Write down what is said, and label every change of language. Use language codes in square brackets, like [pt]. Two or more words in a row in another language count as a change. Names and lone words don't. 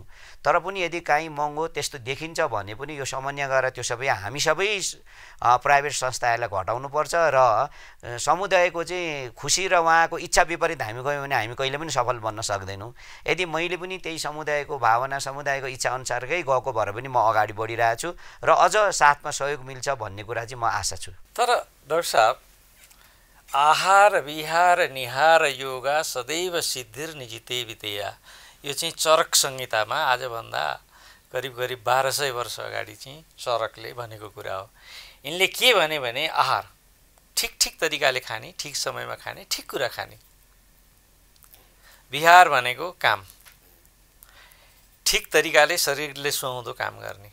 [ne] तर पनि यदि काहीँ महँगो त्यस्तो देखिन्छ भने पनि यो समन्वय गरेर त्यो सबै हामी सबै प्राइभेट संस्थाहरूलाई घटाउनुपर्छ र समुदायको चाहिँ खुसी र उहाँको इच्छा विपरीत हामी गयौँ भने हामी कहिले पनि सफल बन्न सक्दैनौँ। यदि मैले पनि त्यही समुदायको भावना समुदायको इच्छा अनुसारकै गएको भएर पनि म अगाडि बढिरहेको छु र अझ साथमा सहयोग मिल्छ भन्ने कुरा चाहिँ म आशा छु। तर डाक्टर साहब, [sa] आहार विहार निहार योगा सदैव सिद्धिर निजिते वितेया, [ne] यो चाहिँ चरक संहितामा आजभन्दा करिब 1200 वर्ष अगाडि चाहिँ चरकले भनेको कुरा हो। यिनले के भने आहार ठिक तरिकाले खाने, ठिक समयमा खाने, ठिक कुरा खाने। विहार भनेको काम, ठिक तरिकाले शरीरले सुहाउँदो काम गर्ने।